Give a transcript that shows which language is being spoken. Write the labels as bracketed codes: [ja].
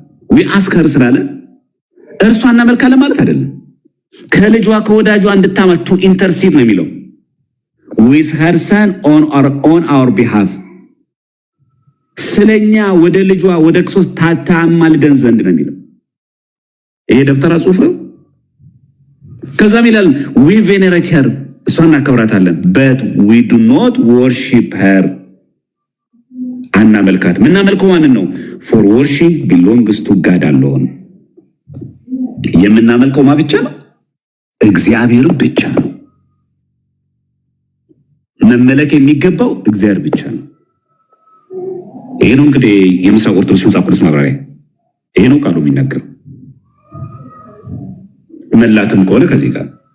[am] ዊ አስከር ስላለ እርሷ እናመልካለን ማለት አይደለም። ከልጇ ከወዳጇ እንድታመጡ ኢንተርሲድ ነው የሚለው [en] with her son on our behalf [am] ስለኛ ወደ ልጇ ወደ ክርስቶስ ታማልደን ዘንድ ነው የሚለው። ይሄ ደብተራ ጽሑፍ ነው። ከዛም ይላል [en] we venerate her [am] እሷን እናከብራታለን [en] but we do not worship her [am] አናመልካትም። የምናመልከው ማንን ነው? [en] for worship belongs to God alone [am] የምናመልከው ማ ብቻ ነው? እግዚአብሔር ብቻ ነው። መመለክ የሚገባው እግዚአብሔር ብቻ ነው። ይሄ ነው እንግዲህ የምስራቅ ኦርቶዶክስ መጽሐፍ ቅዱስ ማብራሪያ። ይሄ ነው ቃሉ የሚናገረው። መላትም ከሆነ ከዚህ ጋር